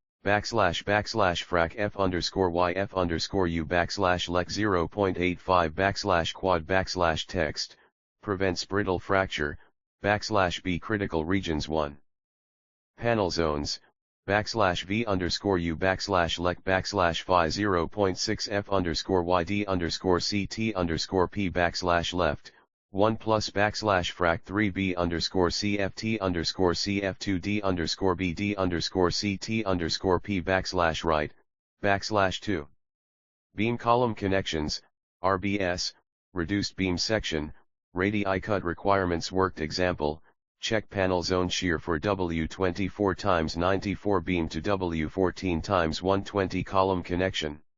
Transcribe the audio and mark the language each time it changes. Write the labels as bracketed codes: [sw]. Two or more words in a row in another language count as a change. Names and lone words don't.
[en] frac F underscore Y F underscore U lec 0.85 quad text, prevents brittle fracture, B critical regions 1. Panel zones, V underscore U lec phi 0.6 F underscore YD underscore CT underscore P left, 1 plus frac 3B underscore CFT underscore CF2D underscore BD underscore CT underscore P right, 2. Beam column connections, RBS, reduced beam section, radii cut requirements worked example, check panel zone shear for W24 times 94 beam to W14 times 120 column connection.